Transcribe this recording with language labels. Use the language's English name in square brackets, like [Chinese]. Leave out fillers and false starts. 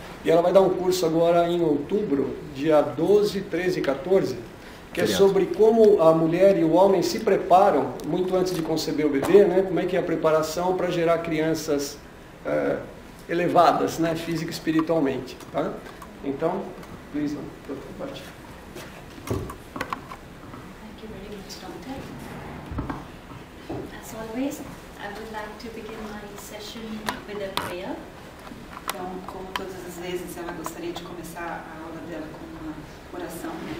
[Portuguese] E ela vai dar um curso agora em outubro, dia 12, 13 e 14, que é sobre como a mulher e o homem se preparam muito antes de conceber o bebê, né? Como é que é a preparação para gerar crianças elevadas, né? Física e espiritualmente. Tá? Então, please, parte. [English] Thank you very much, Doctor. As always, I would like to begin my session with a prayer. [Portuguese] Então, como todas as vezes, ela gostaria de começar a aula dela com uma oração.